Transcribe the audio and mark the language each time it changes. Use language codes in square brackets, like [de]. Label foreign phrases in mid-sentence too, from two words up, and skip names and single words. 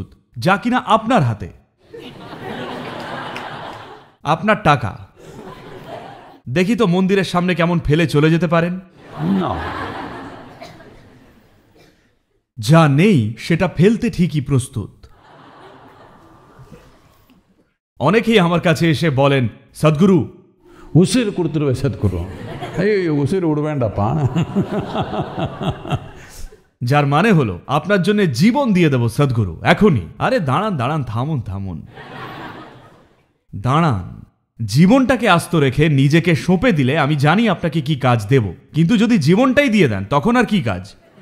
[bn] যা কিনা আপনার হাতে, আপনার টাকা, দেখি তো মন্দিরের সামনে কেমন ফেলে চলে যেতে পারেন। না, যা নেই সেটা ফেলতে ঠিকই প্রস্তুত। অনেকেই আমার কাছে এসে বলেন, সদ্গুরু, [kn] ಉಸಿರು ಕೊಡ್ತಿರುವೆ ಸದ್ಗುರು. ಅಯ್ಯೋ ಉಸಿರು ಉಡಬೇಡಪ್ಪ. [bn] যার মানে হলো আপনার জন্য জীবন দিয়ে দেব সদ্গুরু এখনই। আরে দাঁড়ান দাঁড়ান, থামুন থামুন, দাঁড়ান। জীবনটাকে আস্ত রেখে নিজেকে সঁপে দিলে আমি জানি আপনাকে কি কাজ দেব, কিন্তু যদি জীবনটাই দিয়ে দেন তখন আর কি কাজ?